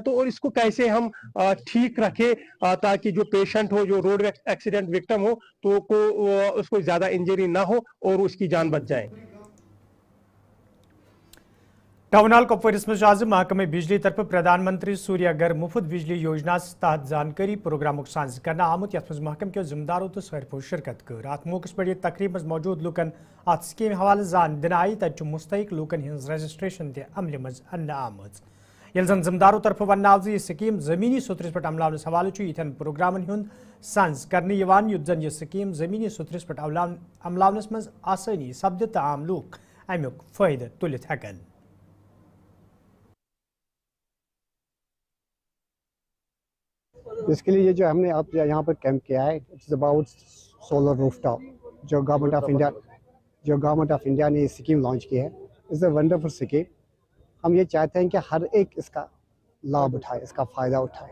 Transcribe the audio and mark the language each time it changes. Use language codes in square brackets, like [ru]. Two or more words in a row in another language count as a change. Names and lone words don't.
[hi] तो और इसको कैसे हम ठीक रखें ताकि जो पेशेंट हो, जो [en] road accident victim [hi] हो, तो उसको ज्यादा इंजरी ना हो और उसकी जान बच जाए। [ks] टाउन हॉल कुपवारिस मज आज महकमे बिजली तरफ प्रधानमंत्री सूर्य घर मुफ्त बिजली योजना तहत जानकारी प्रोग्राम सांझ करना आमुत, यथ मज महकम के जिम्मेदारों तो सारफो शिरकत कर। अत मौके पर तकरीब मज मौजूद लूकन अत स्कीम हवाले जान दिन आई तत मुस्तक लूकन हज रजिस्ट्रेशन ते अमल मज अन्न आमज। ये जन जिम्मेदारों तरफ वन आव यह स्कीम जमीनी सुथरस पे अमलावनस हवाले इथन प्रोग्रामन हूं सांझ करने युत जन यह स्कीम जमीनी सुथरस पे अमलावनस मज आसानी सपद तो आम लूक अमुक फायदे तुलित हेकन। [hi] इसके लिए ये जो हमने आप यहाँ पर कैंप किया है, [en] it's about solar rooftop, [hi] जो गवर्नमेंट ऑफ इंडिया ने ये स्कीम लॉन्च की है। [en] it's a wonderful scheme. [hi] हम ये चाहते हैं कि हर एक इसका लाभ उठाए, इसका फ़ायदा उठाए।